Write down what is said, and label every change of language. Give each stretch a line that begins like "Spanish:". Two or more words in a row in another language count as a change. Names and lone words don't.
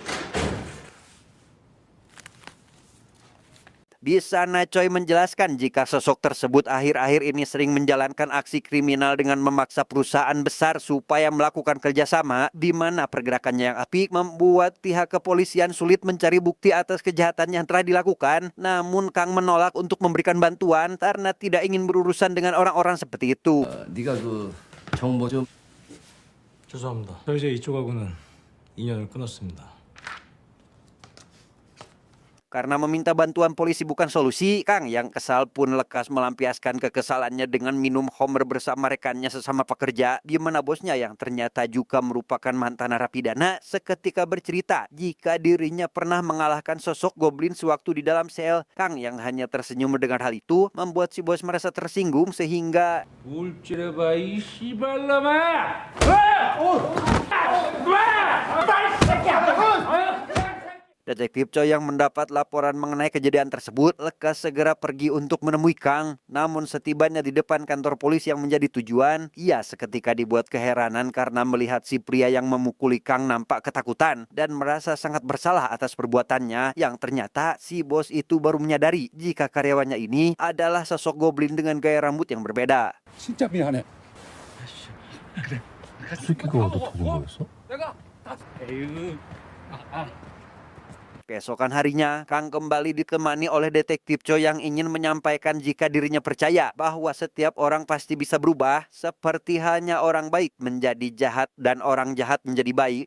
Indonesian: Di sana Choi menjelaskan jika sosok tersebut akhir-akhir ini sering menjalankan aksi kriminal dengan memaksa perusahaan besar supaya melakukan kerjasama, di mana pergerakannya yang apik membuat pihak kepolisian sulit mencari bukti atas kejahatan yang telah dilakukan. Namun Kang menolak untuk memberikan bantuan karena tidak ingin berurusan dengan orang-orang seperti itu.
Korean: 네가 그 정보 좀 죄송합니다. 저 이제 이쪽하고는 인연을 끊었습니다.
Indonesian: Karena meminta bantuan polisi bukan solusi, Kang yang kesal pun lekas melampiaskan kekesalannya dengan minum homer bersama rekannya sesama pekerja, di mana bosnya yang ternyata juga merupakan mantan narapidana seketika bercerita jika dirinya pernah mengalahkan sosok goblin sewaktu di dalam sel. Kang yang hanya tersenyum mendengar hal itu membuat si bos merasa tersinggung sehingga
Korean: 울지레봐 이 씨발놈아!
Indonesian: Detektif Choi yang mendapat laporan mengenai kejadian tersebut lekas segera pergi untuk menemui Kang. Namun setibanya di depan kantor polisi yang menjadi tujuan, ia seketika dibuat keheranan karena melihat si pria yang memukuli Kang nampak ketakutan dan merasa sangat bersalah atas perbuatannya, yang ternyata si bos itu baru menyadari jika karyawannya ini adalah sosok goblin dengan gaya rambut yang berbeda.
Korean: 진짜 미안해. 새끼가 너 도둑 뭐였어?
Indonesian: Keesokan harinya, Kang kembali ditemani oleh detektif Choi yang ingin menyampaikan jika dirinya percaya bahwa setiap orang pasti bisa berubah, seperti halnya orang baik menjadi jahat dan orang jahat menjadi baik.